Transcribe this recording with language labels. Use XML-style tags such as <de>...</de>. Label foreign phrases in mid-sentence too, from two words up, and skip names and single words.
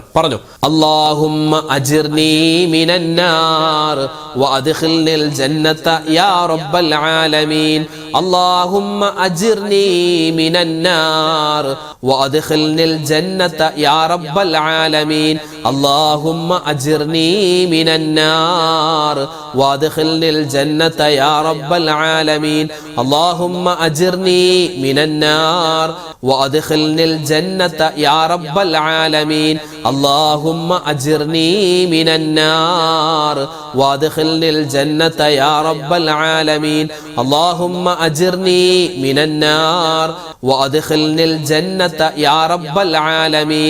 <ar>പറഞ്ഞു, اللهم أجرني من النار وأدخلني الجنة يا رب العالمين. اللهم أجرني من النار وأدخلني الجنة يا رب العالمين. اللهم أجرني من النار وأدخلني الجنة يا رب العالمين. اللهم أجرني من النار وأدخلني الجنة يا رب العالمين. اللهم أجرني من النار وأدخلني الجنة يا رب العالمين. اللهم أجرني من النار وأدخلني الجنة يا رب العالمين.</ar>